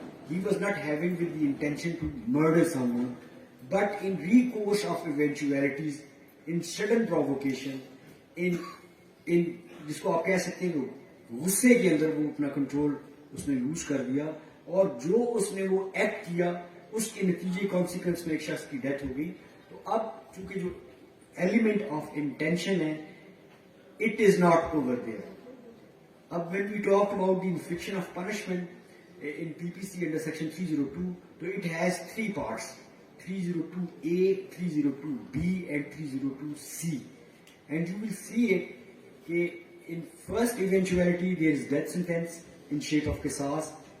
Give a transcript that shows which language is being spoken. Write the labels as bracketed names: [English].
[English] he was not having with the intention to murder someone, but in recourse of eventualities, in sudden provocation, in [Hindi] जिसको आप कह सकते हैं गुस्से के अंदर वो अपना कंट्रोल उसने लूज कर दिया, और जो उसने वो एक्ट किया उसके नतीजे कॉन्सिक्वेंस में एक शख्स की डेथ हो गई. तो अब चूंकि जो एलिमेंट ऑफ इंटेंशन है, [English] it is not over there. When we talk about the infliction of punishment in PPC under section 302, so it has three parts: 302A, 302B, and 302C. And you will see it in first eventuality there is death sentence in shape of qisas.